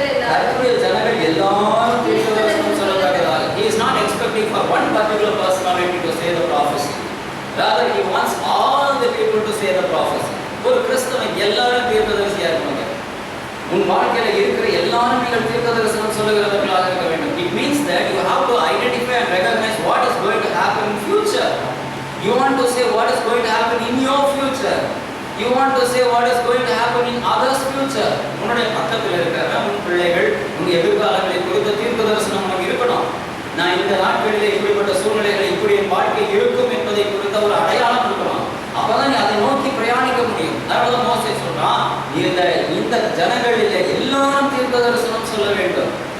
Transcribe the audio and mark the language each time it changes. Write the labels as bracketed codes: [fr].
[ta] கர்த்தருடைய ஜனங்கள் எல்லாரும் தீர்க்க தரிசனம் சொல்லத்தக்கதாக. [en] He is not expecting for one particular personality to say the prophecy. Rather he wants all the people to say the prophecy. [ta] ஒரு கிறிஸ்தவன் எல்லாரும் தீர்க்கதரிசியா இருக்கணும். உன் வாழ்க்கையில இருக்கிற எல்லாரும் நீங்கள் தீர்க்க தரிசனம் சொல்லுகிறவர்களாக இருக்க வேண்டும். [en] It means that you have to identify and recognize what is going to happen in future. You want to say what is going to happen in your future. You want to say what is going to happen in others' future. [ta] உன்னுடைய பக்கத்தில் இருக்கிற உன் பிள்ளைகள் உன் எதிர்காலங்களை குறித்த தீர்க்க தரிசனம் உனக்கு இருக்கணும். நான் இந்த நாட்களிலே இப்படிப்பட்ட சூழ்நிலைகளை இப்படி என் வாழ்க்கை இருக்கும் என்பதை குறித்த ஒரு அடையாளம் இருக்கணும். அப்பதான் நீ அதை நோக்கி பிரயாணிக்க முடியும். அதனால மோசே சொல்றான், இந்த ஜனங்களிலே எல்லாரும் தீர்க்க தரிசனம் சொல்ல வேண்டும்.